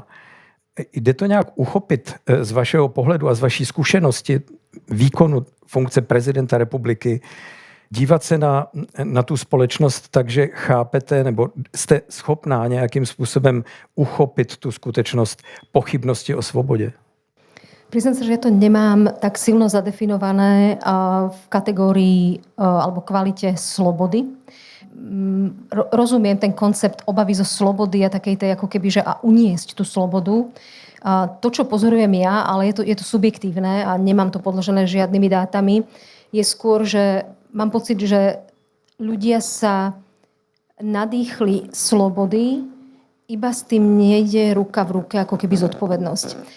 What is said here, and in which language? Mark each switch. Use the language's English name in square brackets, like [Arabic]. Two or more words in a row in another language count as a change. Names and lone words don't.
[Czech] Jde to nějak uchopit z vašeho pohledu a z vaší zkušenosti výkonu funkce prezidenta republiky, dívat se na tu společnost tak, že chápete nebo jste schopná nějakým způsobem uchopit tu skutečnost pochybnosti o svobodě? [Slovak] Priznám sa, že ja to nemám tak silno zadefinované v kategórii alebo kvalite slobody. Rozumiem ten koncept obavy zo slobody a takej tej ako keby, že a uniesť tú slobodu. To, čo pozorujem ja, ale je to subjektívne a nemám to podložené žiadnymi dátami, je skôr, že mám pocit, že ľudia sa nadýchli slobody, iba s tým nejde ruka v ruke ako keby zodpovednosť.